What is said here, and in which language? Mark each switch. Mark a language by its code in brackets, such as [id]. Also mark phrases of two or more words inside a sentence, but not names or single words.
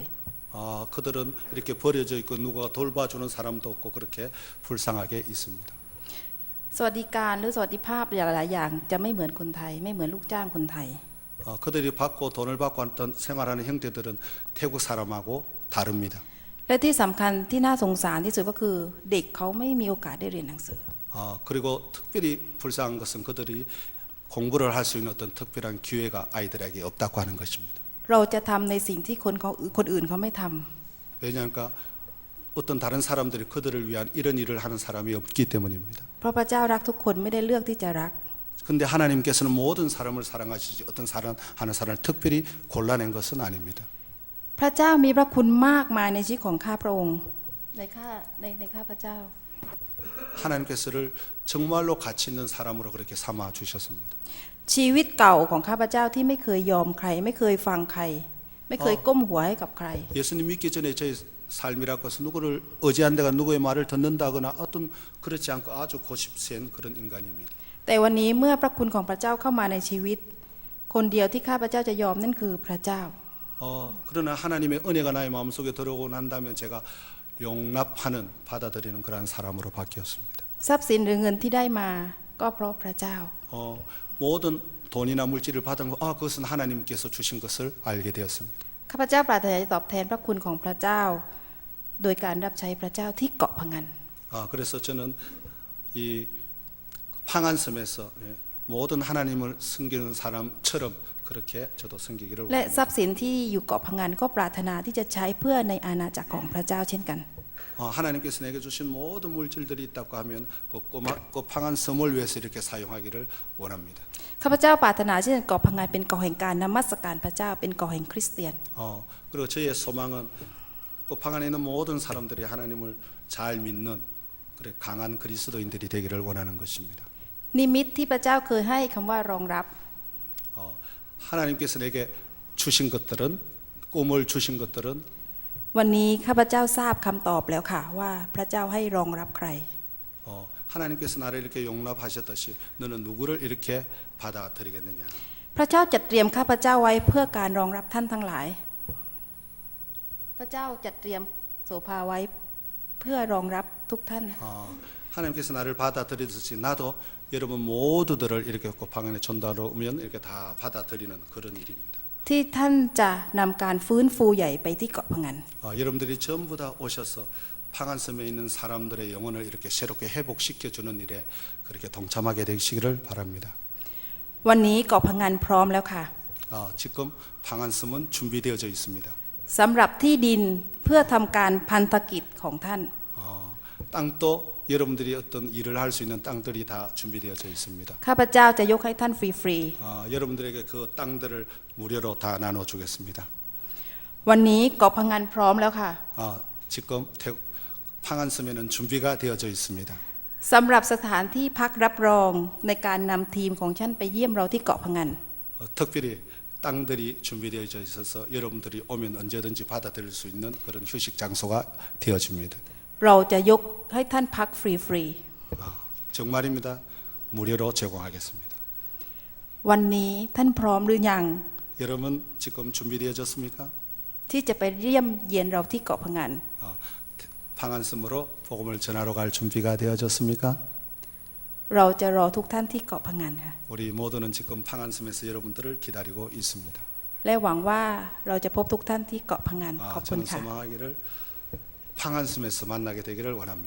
[ko] 그들은 이렇게 버려져 있고 누가 돌봐주는 사람도 없고 그렇게 불쌍하게 있습니다. [th] สวัสดิการหรือสวัสดิภาพหลายๆอย่างจะไม่เหมือนคนไทยไม่เหมือนลูกจ้างคนไทย [ko] 그들이 받고 돈을 받고 했던 생활하는 형태들은 태국 사람하고 다릅니다. [th] และที่สำคัญที่น่าสงสารที่สุดก็คือเด็กเขาไม่มีโอกาสได้เรียนหนังสือ [ko] 그리고 특별히 불쌍한 것은 그들이 공부를 할 수 있는 어떤 특별한 기회가 아이들에게 없다고 하는 것입니다. [th] เราจะทำในสิ่งที่คนอื่นเขาไม่ทำ [ko] 왜냐하면 어떤 다른 사람들이 그들을 위한 이런 일을 하는 사람이 없기 때문입니다. [th] เพราะพระเจ้ารักทุกคนไม่ได้เลือกที่จะรัก [ko] 근데 하나님께서는 모든 사람을 사랑하시지 어떤 사람 하는 사람을 특별히 골라낸 것은 아닙니다. [th] พระเจ้ามีพระคุณมากมายในชีวิตของข้าพระองค์ในข้าพระเจ้า [ko] 하나님께서를 정말로 가치 있는 사람으로 그렇게 삼아 주셨습니다. [th] ชีวิตเก่าของข้าพเจ้าที่ไม่เคยยอมใคร ไม่เคยฟังใคร ไม่เคยก้มหัวให้กับใคร [ko] 예수님 믿기 전에 저희 삶이라고 해서 누구를 의지한 데가 누구의 말을 듣는다거나 어떤 그렇지 않고 아주 고집센 그런 인간입니다. [th] แต่วันนี้เมื่อพระคุณของพระเจ้าเข้ามาในชีวิต คนเดียวที่ข้าพเจ้าจะยอมนั่นคือพระเจ้า [ko] 그러나 하나님의 은혜가 나의 마음속에 들어오고 난 다음에 제가 용납하는 받아들이는 그러한 사람으로 바뀌었습니다. [th] ทรัพย์สินหรือเงินที่ได้มาก็เพราะพระเจ้า [ko] 모든 돈이나 물질을 받은 거 그것은 하나님께서 주신 것을 알게 되었습니다. [th] ข้าพเจ้าปรารถนาจะตอบแทนพระคุณของพระเจ้า โดยการรับใช้พระเจ้าที่เกาะพะงัน [ko] 그래서 저는 이 팡안섬에서 모든 하나님을 섬기는 사람처럼 그렇게 저도 섬기기를 [th] และ [ko] 원합니다. [th] ทรัพย์สินที่อยู่เกาะพะงันก็ปรารถนาที่จะใช้เพื่อในอาณาจักรของพระเจ้าเช่นกัน [ko] 하나님께서 내게 주신 모든 물질들이 있다고 하면 그 팡안섬을 위해서 이렇게 사용하기를 원합니다. [th] ข้าพเจ้าปรารถนาที่เกาะพะงันเป็นเกาะแห่งการนมัสการพระเจ้าเป็นเกาะแห่งคริสเตียน [ko] 그리고 저의 소망은 그 팡안에 있는 모든 사람들이 하나님을 잘 믿는 그래 강한 그리스도인들이 되기를 원하는 것입니다. [th] นิมิตที่พระเจ้าเคยให้คำว่ารองรับ [ko] 하나님께서 내게 주신 것들은 꿈을 주신 것들은 [th] วันนี้ข้าพเจ้าทราบคำตอบแล้วค่ะว่าพระเจ้าให้รองรับใคร [ko] 하나님께서 나를 이렇게 용납하셨듯이 너는 누구를 이렇게 받아들이겠느냐. [th] พระเจ้าจัดเตรียมข้าพเจ้าไว้เพื่อการรองรับท่านทั้งหลาย พระเจ้าจัดเตรียมโสภาไว้เพื่อรองรับทุกท่าน [ko] 하나님께서 나를 받아들이듯이 나도 여러분 모두들을 이렇게 방 안에 전달로 오면 이렇게 다 받아들이는 그런 일입니다. [th] ที่ท่านจะนำการฟื้นฟูใหญ่ไปที่เกาะพะงัน [ko] 여러분들이 전부 다 오셔서 방한섬에 있는 사람들의 영혼을 이렇게 새롭게 회복시켜 주는 일에 그렇게 동참하게 되시기를 바랍니다. [th] วันนี้เกาะพะงันพร้อมแล้วค่ะ [ko] 지금 방한섬은 준비되어져 있습니다. [th] สำหรับที่ดินเพื่อทำการพันธกิจของท่าน [ko] 땅도 여러분들이 어떤 일을 할 수 있는 땅들이 다 준비되어져 있습니다. [th] ข้าพเจ้าจะยกให้ท่านฟรี [ko] 여러분들에게 그 땅들을 무료로 다 나눠주겠습니다. [th] ๆวันนี้เกาะพะงันพร้อมแล้วค่ะ [ko] 지금 방한섬에는 준비가 되어져 있습니다. [th] สำหรับสถานที่พักรับรองในการนำทีมของท่านไปเยี่ยมเราที่เกาะพะงัน [ko] 특별히 땅들이 준비되어져 있어서 여러분들이 오면 언제든지 받아들일 수 있는 그런 휴식 장소가 되어집니다. [th] เราจะยกให้ท่านพักฟรี [ko] 정말입니다. 무료로 제공하겠습니다. [th] ๆวันนี้ท่านพร้อมหรือยัง [ko] 여러분 지금 준비되어졌습니까? [th] ที่จะไปเยี่ยมเยียนเราที่เกาะพะงัน [ko] 방한섬으로 복음을 전하러 갈 준비가 되어졌습니까? [th] เราจะรอทุกท่านที่เกาะพะงันค่ะ [ko] 우리 모두는 지금 방한섬에서 여러분들을 기다리고 있습니다. [th] และหวังว่าเราจะพบทุกท่านที่เกาะพะงันขอบคุณ [ko] 저는 [th] ค่ะ [ko] 소망하기를 방한섬에서 만나게 되기를 원합니다.